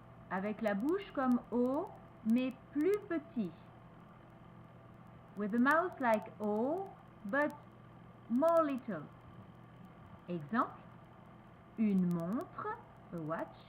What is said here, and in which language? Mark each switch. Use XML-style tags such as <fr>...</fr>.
<fr>Avec la bouche comme O, mais plus petit.</fr> <en>With the mouth like O, but more little.</en> <fr>Exemple, une montre,</fr> <en>a watch.</en>